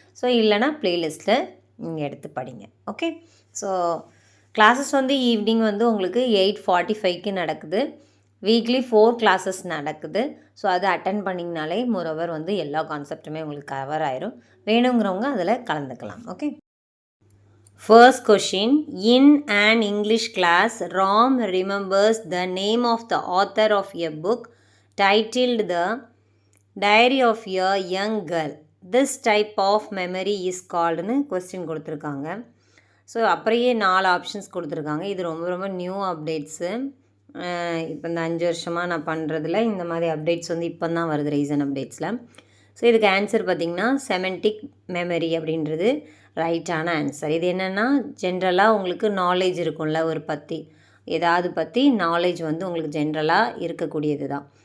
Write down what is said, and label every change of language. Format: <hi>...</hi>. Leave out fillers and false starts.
<ta>So இல்லைனா ப்ளேலிஸ்ட்டில் நீங்கள் எடுத்து படிங்க. ஓகே. ஸோ கிளாஸஸ் வந்து ஈவினிங் வந்து உங்களுக்கு 8:45க்கு நடக்குது. வீக்லி 4 கிளாஸஸ் நடக்குது. ஸோ அதை அட்டன் பண்ணிங்கனாலே மோரோவர் வந்து எல்லா கான்செப்ட்டுமே உங்களுக்கு கவர் ஆயிரும். வேணுங்கிறவங்க அதில் கலந்துக்கலாம். Okay. First question.</ta> <en>In an English class, Ram remembers the name of the author of a book titled The Diary of a Young Girl. This type of memory is called</en> <ta>ன்னு question கொடுத்துருக்காங்க. So அப்படியே 4 options கொடுத்துருக்காங்க. இது ரொம்ப ரொம்ப new updates. இப்போ இந்த 5 வருஷமாக நான் பண்ணுறதுல இந்த மாதிரி அப்டேட்ஸ் வந்து இப்போ தான் வருது ரீசன் அப்டேட்ஸில். ஸோ இதுக்கு ஆன்சர் பார்த்திங்கன்னா செமெண்டிக் மெமரி அப்படின்றது ரைட்டான ஆன்சர். இது என்னென்னா ஜென்ரலாக உங்களுக்கு நாலேஜ் இருக்கும்ல, ஒரு ஏதாவது பற்றி நாலேஜ் வந்து உங்களுக்கு ஜென்ரலாக இருக்கக்கூடியது தான்.</ta>